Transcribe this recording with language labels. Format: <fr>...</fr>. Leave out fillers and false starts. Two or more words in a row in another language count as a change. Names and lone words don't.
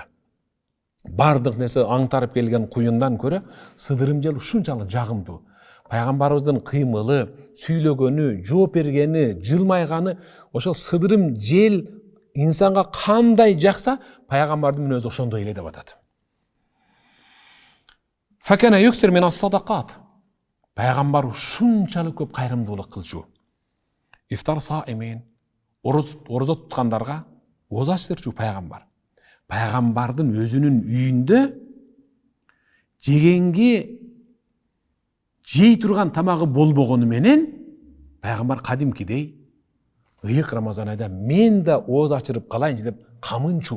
<ky>Бардык нерсе аңтарып келген куюндан көрө сыдырым жел ушунчалык жагымдуу. Пайгамбарыбыздын кыймылы, сүйлөгөнү, жооп бергени, жылмайганы, ошол сыдырым жел инсанга кандай жакса, пайгамбардын өзү ошондой эле деп атат.</ky> <ar>فكان يكثر من الصدقات.</ar> <ky>Пайгамбар ушунчалык көп кайрымдуулук кылчу.</ky> <ar>إفطار صائمين,</ar> <ky>орозо туткандарга оз ачтырчу пайгамбар. Пайгамбардын өзүнүн үйүндө жегенге жей турган тамагы болбогону менен пайгамбар кадимкидей ыйык Рамазан айда мен да оз ачырып калайынчы деп камынчу.</ky>